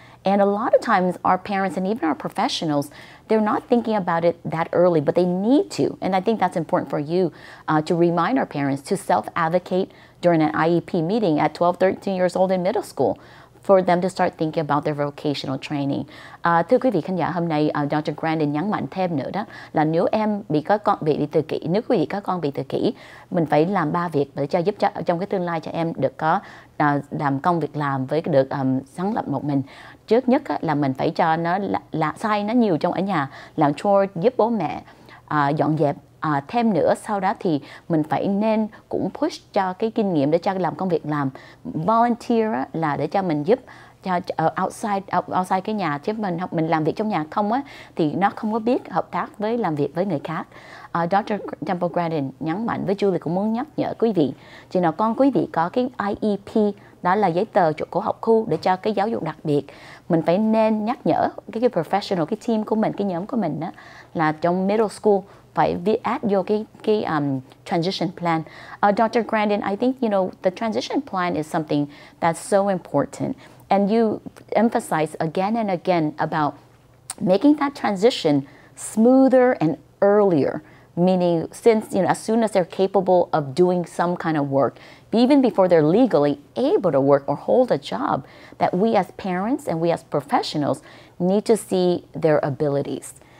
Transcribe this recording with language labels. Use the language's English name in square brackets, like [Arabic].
[English] And a lot of times our parents and even our professionals, they're not thinking about it that early, but they need to. And I think that's important for you to remind our parents to self-advocate during an IEP meeting at 12, 13 years old in middle school, for them to start thinking about their vocational training. [Vietnamese] Thưa quý vị khán giả, hôm nay Dr. GRANDIN nhấn mạnh thêm nữa đó là nếu em bị tự kỷ, nếu quý vị có con bị tự kỷ, mình phải làm 3 việc để giúp cho trong cái tương lai cho em được có làm công việc làm với được sáng lập một mình. Trước nhất là mình phải cho nó sai nó nhiều trong ở nhà, làm chore giúp bố mẹ, dọn dẹp. Thêm nữa sau đó thì mình phải nên cũng push cho cái kinh nghiệm để cho làm công việc làm. Volunteer là để cho mình giúp cho outside cái nhà, chứ mình làm việc trong nhà không á thì nó không có biết hợp tác với làm việc với người khác. Dr. Temple GRANDIN nhấn mạnh với Julie cũng muốn nhắc nhở quý vị, chừng nào con quý vị có cái IEP, đó là giấy tờ của học khu để cho cái giáo dục đặc biệt, mình phải nên nhắc nhở cái professional, cái team của mình, cái nhóm của mình đó, là trong middle school phải add vô cái transition plan. [English] Dr. GRANDIN, I think, the transition plan is something that's so important. And you emphasize again and again about making that transition smoother and earlier. Meaning, since, as soon as they're capable of doing some kind of work, even before they're legally able to work or hold a job, that we as parents and we as professionals need to see their abilities.